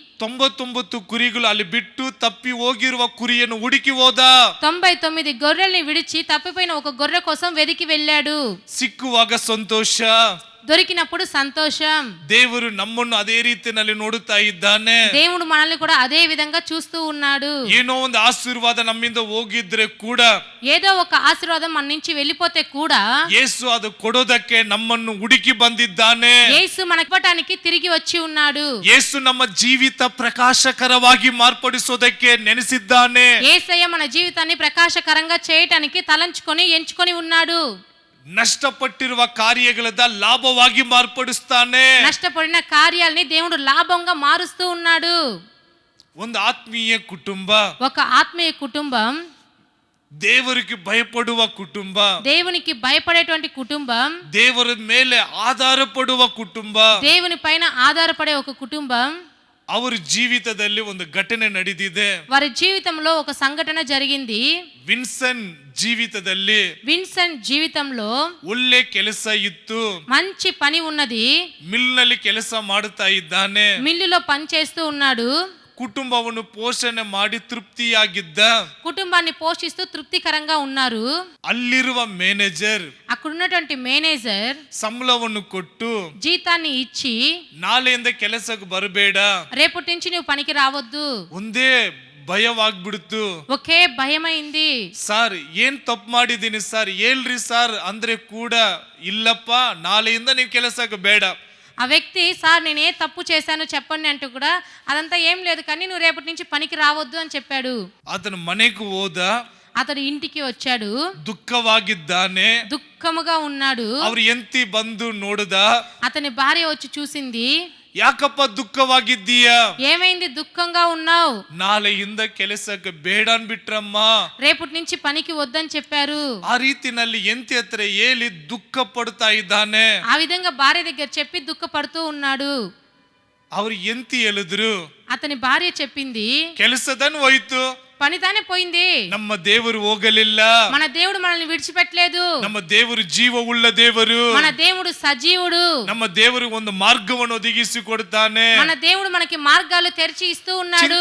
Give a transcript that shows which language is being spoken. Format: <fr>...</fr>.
<kn>99 ಕುರಿಗಳು ಅಲ್ಲಿ ಬಿಟ್ಟು ತಪ್ಪಿ ಹೋಗಿರುವ ಕುರಿಯನ್ನು ಹುಡುಕಿ ಹೋದ.</kn> <te>99 గొర్రెల్ని విడిచి తప్పిపోయిన ఒక గొర్రె కోసం వెదికి వెళ్ళాడు.</te> <kn>ಸಿಕ್ಕುವಾಗ ಸಂತೋಷ,</kn> <te>దొరికినప్పుడు సంతోషం.</te> <kn>ದೇವರು ನಮ್ಮನ್ನು ಅದೇ ರೀತಿಯಲ್ಲಿ ನೋಡುತ್ತಾ ಇದ್ದಾನೆ.</kn> <te>దేవుడు మనల్ని కూడా అదే విధంగా చూస్తూ ఉన్నాడు.</te> <kn>ಏನೋ ಒಂದು ಆಶೀರ್ವಾದ ನಮ್ಮಿಂದ ಹೋಗಿದ್ರೆ ಕೂಡ,</kn> <te>ఏదో ఒక ఆశీర్వాదం మన నుంచి వెళ్ళిపోతే కూడా</te> <kn>ಯೇಸು ಅದು ಕೊಡೋದಕ್ಕೆ ನಮ್ಮನ್ನು ಹುಡುಕಿ ಬಂದಿದ್ದಾನೆ.</kn> <te>యేసు మనకి ఇవ్వటానికి తిరిగి వచ్చి ఉన్నాడు.</te> <kn>ಯೇಸು ನಮ್ಮ ಜೀವಿತ ಪ್ರಕಾಶಕರವಾಗಿ ಮಾರ್ಪಡಿಸೋದಕ್ಕೆ ನೆನೆಸಿದ್ದಾನೆ.</kn> <te>యేసయ్య మన జీవితాన్ని ప్రకాశకరంగా చేయటానికి తలంచుకొని ఎంచుకొని ఉన్నాడు.</te> <kn>ನಷ್ಟಪಟ್ಟಿರುವ ಕಾರ್ಯಗಳದ ಲಾಭವಾಗಿ ಮಾರ್ಪಡಿಸ್ತಾನೆ.</kn> <te>నష్టపడిన కార్యాలని దేవుడు లాభంగా మారుస్తూ ఉన్నాడు.</te> <kn>ಒಂದು ಆತ್ಮೀಯ ಕುಟುಂಬ,</kn> <te>ఒక ఆత్మీయ కుటుంబం,</te> <kn>ದೇವರಿಗೆ ಭಯಪಡುವ ಕುಟುಂಬ,</kn> <te>దేవునికి భయపడేటువంటి కుటుంబం,</te> <kn>ದೇವರ ಮೇಲೆ ಆಧಾರ ಪಡುವ ಕುಟುಂಬ,</kn> <te>దేవుని పైన ఆధారపడే ఒక కుటుంబం.</te> <kn>ಅವರ ಜೀವಿತದಲ್ಲಿ ಒಂದು ಘಟನೆ ನಡೆದಿದೆ.</kn> <te>వారి జీవితంలో ఒక సంఘటన జరిగింది.</te> <kn>ವಿನ್ಸನ್ ಜೀವಿತದಲ್ಲಿ</kn> <te>విన్సెంట్ జీవితంలో</te> <kn>ಒಳ್ಳೆ ಕೆಲಸ ಇತ್ತು.</kn> <te>మంచి పని ఉన్నది.</te> <kn>ಮಿಲ್ನಲ್ಲಿ ಕೆಲಸ ಮಾಡುತ್ತಾ ಇದ್ದಾನೆ.</kn> <te>మిల్లులో పని చేస్తూ ఉన్నాడు.</te> <kn>ಕುಟುಂಬವನ್ನು ಪೋಷಣೆ ಮಾಡಿ ತೃಪ್ತಿಯಾಗಿದ್ದ,</kn> <te>కుటుంబాన్ని పోషిస్తూ తృప్తికరంగా ఉన్నారు.</te> <kn>ಅಲ್ಲಿರುವ ಮ್ಯಾನೇಜರ್</kn> <te>అక్కడ ఉన్నటువంటి మేనేజర్</te> <kn>ಸಂಬಳವನ್ನು ಕೊಟ್ಟು</kn> <te>జీతాన్ని ఇచ్చి</te> <kn>ನಾಳೆಯಿಂದ ಕೆಲಸಕ್ಕೆ ಬರಬೇಡ,</kn> <te>రేపటి నుంచి నువ్వు పనికి రావద్దు,</te> <kn>ಒಂದೇ ಭಯವಾಗ್ಬಿಡ್ತು.</kn> <te>ఒకే భయమైంది.</te> <kn>ಸರ್ ಏನ್ ತಪ್ಪು ಮಾಡಿದೀನಿ ಸರ್ ಹೇಳ್ರಿ ಸರ್ ಅಂದ್ರೆ ಕೂಡ ಇಲ್ಲಪ್ಪ ನಾಳೆಯಿಂದ ನೀವು ಕೆಲಸಕ್ಕೆ ಬೇಡ.</kn> <te>ఆ వ్యక్తి సార్ నేను ఏ తప్పు చేశాను చెప్పండి అంటూ కూడా అదంతా ఏం లేదు కానీ నువ్వు రేపటి నుంచి పనికి రావద్దు అని చెప్పాడు. అతను</te> <kn>ಮನೆಗೆ ಹೋದ,</kn> <te>అతడు ఇంటికి వచ్చాడు,</te> <kn>ದುಃಖವಾಗಿದ್ದಾನೆ.</kn> <te>దుఃఖముగా ఉన్నాడు.</te> <kn>ಅವ್ರ ಎಂತಿ ಬಂದು ನೋಡಿದ,</kn> <te>అతని భార్య వచ్చి చూసింది.</te> <kn>ಯಾಕಪ್ಪ ದುಃಖವಾಗಿದ್ದೀಯಾ,</kn> <te>ఏమైంది దుఃఖంగా ఉన్నావు?</te> <kn>ನಾಳೆಯಿಂದ ಕೆಲಸಕ್ಕೆ ಬೇಡ ಅನ್ಬಿಟ್ರಮ್ಮ,</kn> <te>రేపటి నుంచి పనికి వద్దని చెప్పారు.</te> <kn>ಆ ರೀತಿನಲ್ಲಿ ಎಂತಿ ಹತ್ರ ಹೇಳಿ ದುಃಖ ಪಡ್ತಾ ಇದ್ದಾನೆ.</kn> <te>ఆ విధంగా భార్య దగ్గర చెప్పి దుఃఖపడుతూ ఉన్నాడు.</te> <kn>ಅವ್ರು ಎಂತಿ ಹೇಳಿದ್ರು,</kn> <te>అతని భార్య చెప్పింది,</te> <kn>ಕೆಲಸದನ್ ಹೋಯ್ತು,</kn> <te>పని తానే పోయింది,</te> <kn>ನಮ್ಮ ದೇವರು ಹೋಗಲಿಲ್ಲ,</kn> <te>మన దేవుడు మనల్ని విడిచిపెట్టలేదు,</te> <kn>ನಮ್ಮ ದೇವರು ಜೀವವುಳ್ಳ ದೇವರು,</kn> <te>మన దేవుడు సజీవుడు,</te> <kn>ನಮ್ಮ ದೇವರು ಒಂದು ಮಾರ್ಗವನ್ನು ಒದಗಿಸಿ ಕೊಡ್ತಾನೆ.</kn> <te>మన దేవుడు మనకి మార్గాలు తెరిచి ఇస్తూ ఉన్నాడు.</te>